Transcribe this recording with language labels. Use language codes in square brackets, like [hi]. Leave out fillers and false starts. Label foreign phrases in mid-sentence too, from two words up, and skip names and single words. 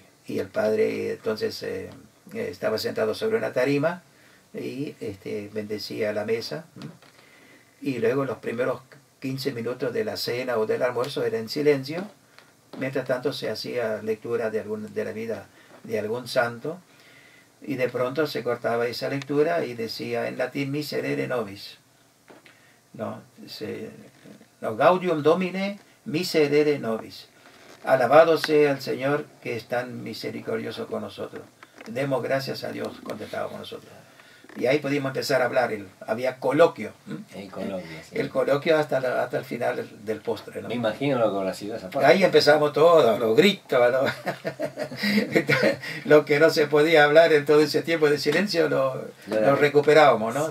[es] Y el padre entonces estaba sentado sobre una tarima y bendecía la mesa. Y luego los primeros 15 minutos de la cena o del almuerzo era en silencio. Mientras tanto se hacía lectura de la vida de algún santo. Y de pronto se cortaba esa lectura y decía en latín [la] miserere nobis. No, Gaudium Domine miserere nobis. [es] Alabado sea el Señor que es tan misericordioso con nosotros. Demos gracias a Dios contentado con nosotros. Y ahí pudimos empezar a hablar. Había coloquio. El coloquio, sí. El coloquio hasta el final del postre, ¿no? Me imagino lo que habrá sido esa parte. Ahí empezamos todo, los gritos, lo que no se podía hablar en todo ese tiempo de silencio lo recuperábamos, ¿no?